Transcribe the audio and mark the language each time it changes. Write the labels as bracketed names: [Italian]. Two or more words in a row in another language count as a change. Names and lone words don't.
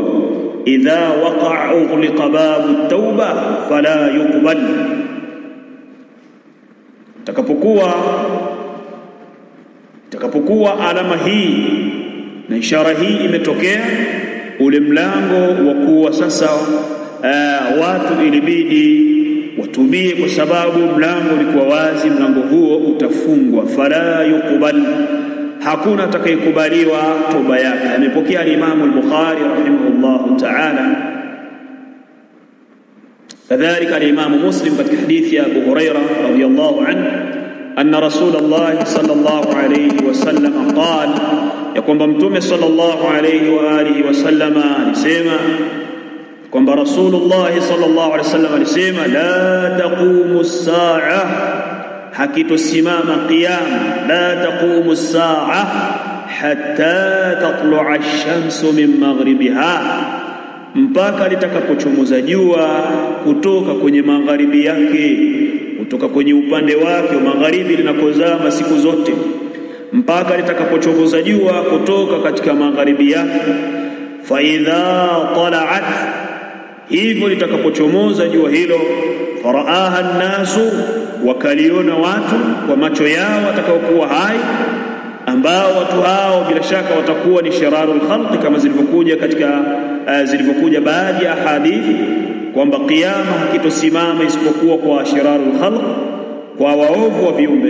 [Arabic] إذا وقع أغلق باب التوبة فلا يقبل, [Swahili] takapokuwa alama hii na ishara hii imetokea, ule mlango wa kuwa sasa watu ilibidi watubie, kwa sababu mlango ulikuwa wazi, mlango huo utafungwa. [Arabic] فلا يقبل, [Swahili] hakuna atakayekubaliwa toba yake. Amepokea al-Imam al-Bukhari [Arabic] رحمه الله تعالى. كذلك الإمام مسلم [Swahili] katika hadithi ya [Arabic] أبو هريرة رضي الله عنه أن رسول الله صلى الله عليه وسلم قال, [Swahili] ya kwamba mtume [Arabic] صلى الله عليه وآله وسلم [Swahili] alisema kwamba [Arabic] رسول الله صلى الله عليه وسلم alisema لا تقوم الساعة, [Swahili] hakitosimama qiyama, [Arabic] لا تقوم الساعة حتى تطلع الشمس من مغربها, [Swahili] mpaka litakapochomoza jua kutoka kwenye magharibi yake, kutoka kwenye upande wake wa magharibi linakozama siku zote, mpaka litakapochomoza jua kutoka katika magharibi yake. [Arabic] فإذا طلعت, [Swahili] hivyo litakapochomoza jua hilo, [Arabic] فرآها الناس, [Swahili] wakaliona watu kwa macho yao watakaokuwa hai, ambao watu hao bila shaka watakuwa ni [Arabic] شرار الخلق, [Swahili] kama zilivyokuja baadhi ya hadithi kwamba kiyama hakitosimama isipokuwa kwa [Arabic] شرار الخلق, [Swahili] kwa waovu wa viumbe.